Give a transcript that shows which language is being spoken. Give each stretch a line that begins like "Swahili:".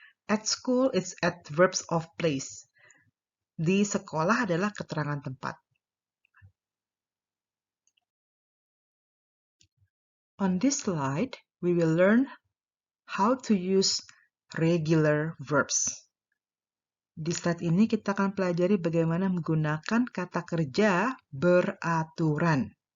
English: At school, it's at verbs of place.
Indonesian: Di sekolah adalah keterangan tempat.
English: On this slide, we will learn how to use regular verbs.
Indonesian: Di slide ini kita akan pelajari bagaimana menggunakan kata kerja beraturan.